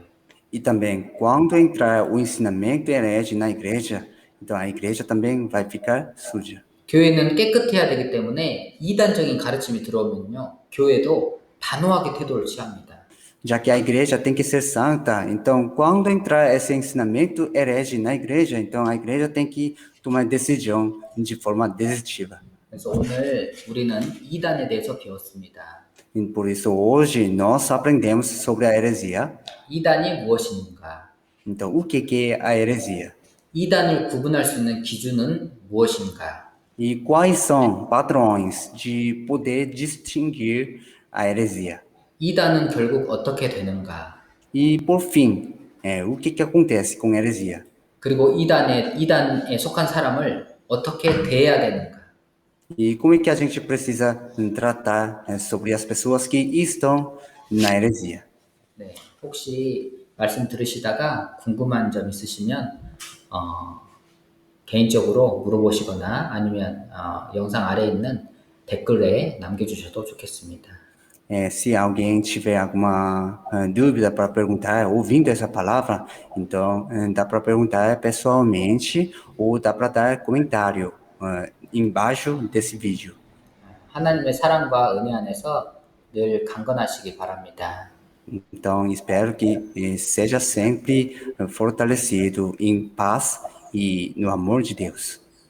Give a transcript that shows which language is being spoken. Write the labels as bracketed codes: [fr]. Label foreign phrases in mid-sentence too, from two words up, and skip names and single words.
[pt] E também, quando entrar o ensinamento herege na igreja, então a igreja também vai ficar suja. [ko] 교회는 깨끗해야 되기 때문에 이단적인 가르침이 들어오면요, 교회도 단호하게 태도를 취합니다. [pt] Já que a igreja tem que ser santa, então quando entrar esse ensinamento herege na igreja, então a igreja tem que tomar decisão de forma decistiva. [ko] 그래서 오늘 우리는 이단에 대해서 배웠습니다. [pt] E por isso hoje nós aprendemos sobre a heresia. [ko] 이단이 무엇인가? [pt] Então, o que é a heresia? [ko] 이단을 구분할 수 있는 기준은 무엇인가? [pt] E quais são padrões de poder distinguir a heresia? [ko] 이단은 결국 어떻게 되는가? [pt] E por fim, o que acontece com a heresia? [ko] 그리고 이단에 속한 사람을 어떻게 대해야 되는가? [pt] E como é que a gente precisa tratar sobre as pessoas que estão na heresia? [ko] 네, 혹시 말씀 들으시다가 궁금한 점 있으시면 개인적으로 물어보시거나 아니면 영상 아래에 있는 댓글에 남겨주셔도 좋겠습니다. [pt] Se alguém tiver alguma dúvida para perguntar, ouvindo essa palavra, então dá para perguntar pessoalmente ou dá para dar comentário embaixo desse vídeo. [ko] 하나님의 사랑과 은혜 안에서 늘 강건하시기 바랍니다. [pt] Então, espero que seja sempre fortalecido em paz e no amor de Deus.